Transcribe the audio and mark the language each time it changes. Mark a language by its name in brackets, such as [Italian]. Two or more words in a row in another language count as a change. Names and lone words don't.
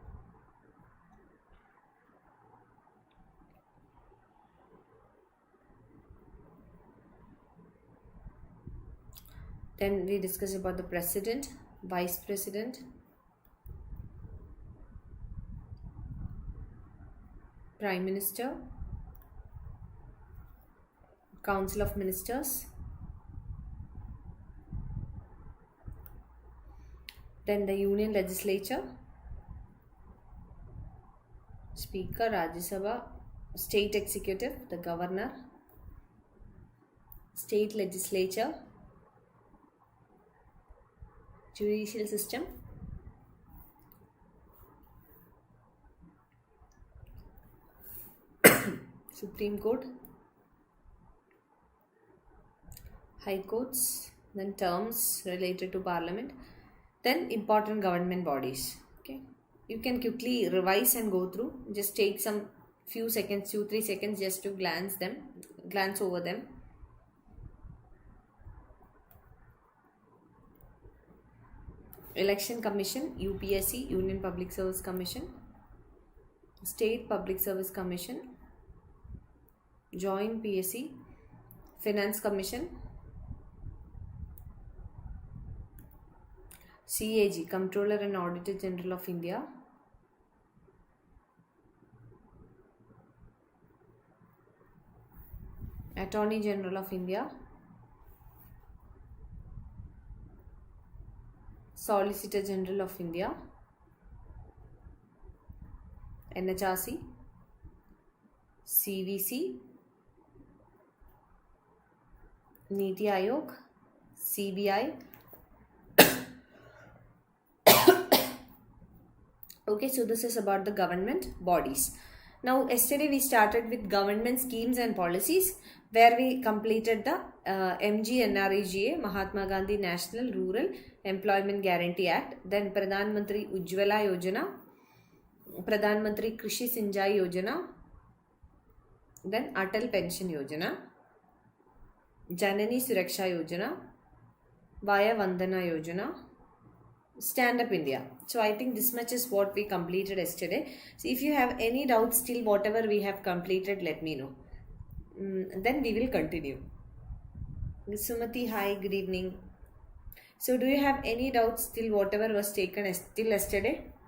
[English] Then we discuss about the president, vice president, prime minister, council of ministers, then the union legislature, speaker, Rajya Sabha, state executive, the governor, state legislature, judicial system, Supreme Court, high courts, then terms related to parliament, then important government bodies. Okay, you can quickly revise and go through. Just take some few seconds, 2-3 seconds, just to glance over them. Election Commission, UPSC, Union Public Service Commission, State Public Service Commission, Joint PSC, Finance Commission, CAG, Comptroller and Auditor General of India, Attorney General of India, Solicitor General of India, NHRC, CVC, Niti Aayog, CBI. Okay, so this is about the government bodies. Now, yesterday we started with government schemes and policies, where we completed the MGNREGA, Mahatma Gandhi National Rural Employment Guarantee Act, then Pradhan Mantri Ujjwala Yojana, Pradhan Mantri Krishi Sinjai Yojana, then Atal Pension Yojana, Janani Suraksha Yojana, Vaya Vandana Yojana, Stand Up India. So I think this much is what we completed yesterday. So if you have any doubts still whatever we have completed, let me know. Then we will continue. Sumati, hi, good evening. So do you have any doubts till whatever was taken till yesterday?